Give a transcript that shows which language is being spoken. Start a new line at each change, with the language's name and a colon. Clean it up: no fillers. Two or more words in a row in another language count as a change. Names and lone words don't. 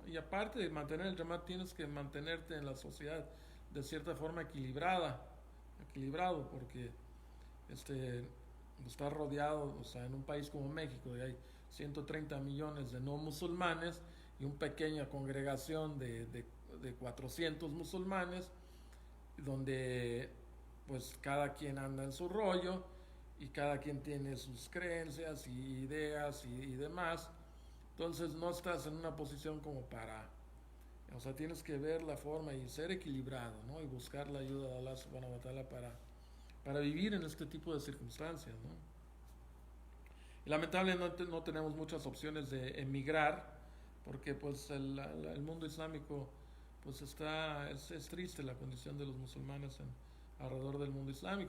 Spanish: Y aparte de mantener el Jamaat, tienes que mantenerte en la sociedad de cierta forma equilibrado, porque está rodeado, o sea, en un país como México, y hay 130 millones de no musulmanes y una pequeña congregación de 400 musulmanes, donde pues cada quien anda en su rollo y cada quien tiene sus creencias y ideas y demás. Entonces no estás en una posición como para, o sea, tienes que ver la forma y ser equilibrado, ¿no? Y buscar la ayuda de
Arabic: الله سبحانه وتعالى
Spanish: para vivir en este tipo de circunstancias, ¿no? Y lamentablemente no tenemos muchas opciones de emigrar porque pues el mundo islámico pues es triste la condición de los musulmanes alrededor del mundo islámico.